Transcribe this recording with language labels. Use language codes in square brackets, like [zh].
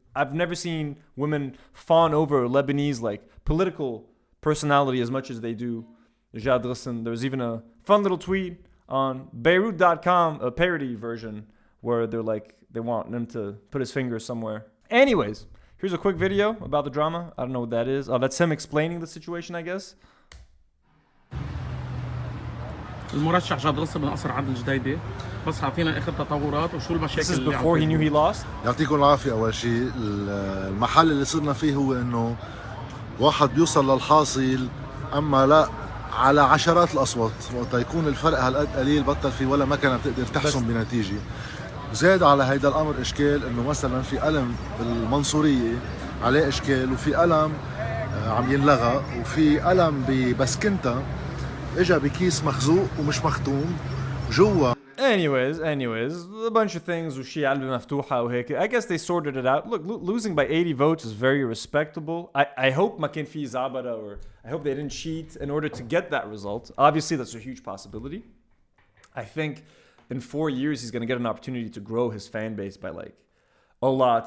[en] I've never seen women fawn over Lebanese like political personality as much as they do Jad Ghosn. There was even a fun little tweet on Beirut.com, a parody version, where they want him to put his finger somewhere. Anyways, here's a quick video about the drama. I don't know what that is. That's him explaining the situation, I guess. [ar] المرشح جاد غصن من قصر عدن الجديدة بس اعطينا اخر تطورات وشو المشاكل. [en] This is before he knew he lost. [ar] يعطيكم العافية. أول شيء المحل اللي صرنا فيه هو إنه واحد بيوصل للحاصل أما لا على عشرات الأصوات. وقت يكون الفرق هالقد قليل بطل في ولا مكنة بتقدر تحسم بنتيجة. زاد على هيدا الأمر إشكال إنه مثلا في قلم بالمنصورية عليه إشكال وفي قلم عم ينلغى وفي قلم ببسكنتا اجا بكيس مخزوق ومش مختوم جوا. [en] Anyways, a bunch of things [ar] وشي علبة مفتوحة وهيك. [en] I guess they sorted it out. Look, losing by 80 votes is very respectable. I hope [ar] ما كان في زعبرة [en] or I hope they didn't cheat in order to get that result. Obviously, that's a huge possibility. I think in 4 years he's going to get an opportunity to grow his fan base by like a lot.